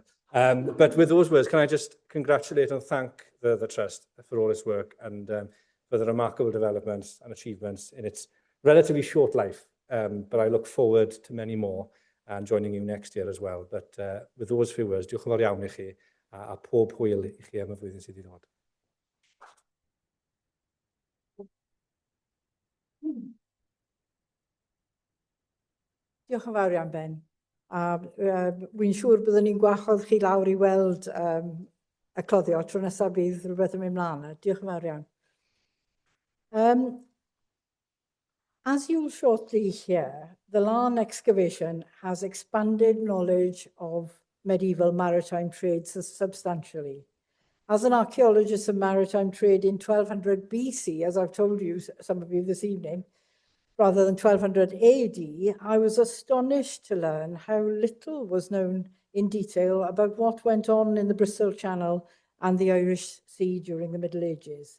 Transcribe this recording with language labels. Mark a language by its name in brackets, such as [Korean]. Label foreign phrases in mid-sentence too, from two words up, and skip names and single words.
[English] But with those words, can I just congratulate and thank the Trust for all its work and for the remarkable developments and achievements in its relatively short life. But I look forward to many more and joining you next year as well. But with those few words, [Welsh] diolch yn fawr iawn I chi a pob hwyl I chi am y flwyddyn sydd i ddod. Diolch yn fawr iawn, Ben. Wy'n siŵr byddwn ni'n gwahodd chi lawr I weld y cloddio tro nesaf bydd rhywbeth yn mynd mlaen. Diolch yn fawr iawn. [English] As you'll shortly hear, the Laugharne excavation has expanded knowledge of medieval maritime trade substantially. As an archaeologist of maritime trade in 1200 BC, as I've told you, some of you this evening, rather than 1200 AD, I was astonished to learn how little was known in detail about what went on in the Bristol Channel and the Irish Sea during the Middle Ages.